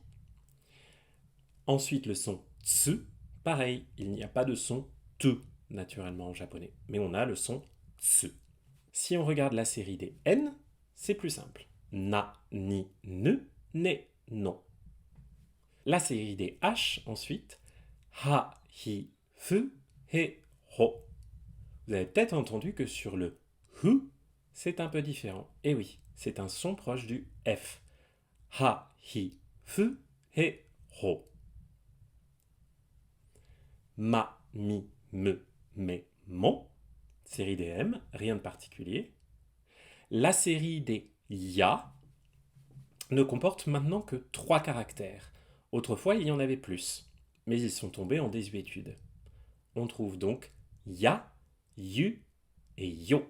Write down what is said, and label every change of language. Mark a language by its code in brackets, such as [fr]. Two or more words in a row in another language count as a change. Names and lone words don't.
[fr] Ensuite, le son tsu, pareil, il n'y a pas de son tu naturellement en japonais, mais on a le son tsu. Si on regarde la série des N, c'est plus simple. [ja] Na, ni, ne, ne, non. [fr] La série des H, ensuite, [ja] ha, hi, fu, he, ho. [fr] Vous avez peut-être entendu que sur le hu, c'est un peu différent. Et oui, c'est un son proche du F. [ja] Ha, hi, fu, he, ho. Ma, mi, me, me, mon. [fr] Série des M, rien de particulier. La série des ya ne comporte maintenant que 3 caractères. Autrefois, il y en avait plus, mais ils sont tombés en désuétude. On trouve donc ya, yu et yo.